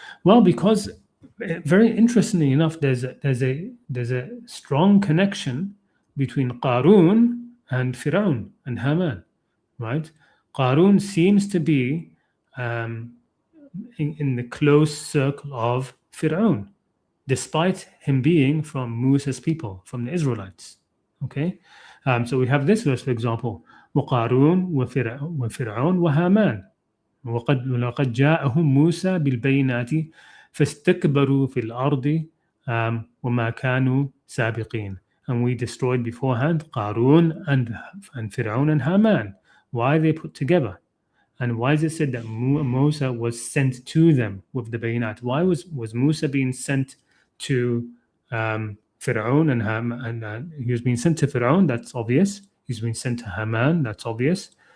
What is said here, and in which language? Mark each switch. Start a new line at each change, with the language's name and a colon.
English: Well, because very interestingly enough, there's a strong connection between Qarun and Fir'aun and Haman, right? Qarun seems to be in the close circle of Fir'aun, despite him being from Musa's people, from the Israelites. Okay, so we have this verse, for example,
Arabic: وقارون وفرعون وهامان ولقد جاءهم موسى بالبينات فاستكبروا في الأرض وما كانوا سابقين.
English: And we destroyed beforehand Qarun and Fir'aun and Haman. Why are they put together? And why is it said that Musa was sent to them with the bayinat? Why was Musa being sent to Fir'aun and Haman? And he was being sent to Fir'aun, that's obvious. He's been sent to Haman, that's obvious.